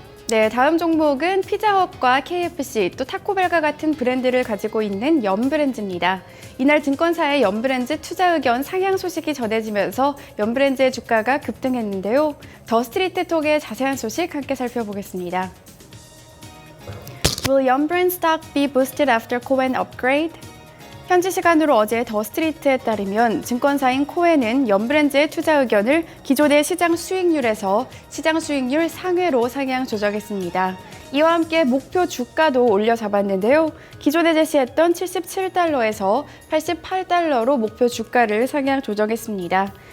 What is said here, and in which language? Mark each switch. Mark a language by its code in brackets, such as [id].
[ko] 네, 다음 종목은 피자헛과 KFC, 또 타코벨과 같은 브랜드를 가지고 있는 연브랜즈입니다. 이날 증권사의 연브랜즈 투자 의견 상향 소식이 전해지면서 연브랜즈의 주가가 급등했는데요. 더 스트리트 톡의 자세한 소식 함께 살펴보겠습니다. [en] Will Yum-Brand stock be boosted after Cowen upgrade? [ko] 현지 시간으로 어제 더 스트리트에 따르면 증권사인 코엔은 연브랜즈의 투자 의견을 기존의 시장 수익률에서 시장 수익률 상회로 상향 조정했습니다. 이와 함께 목표 주가도 올려 잡았는데요. 기존에 제시했던 77달러에서 88달러로 목표 주가를 상향 조정했습니다.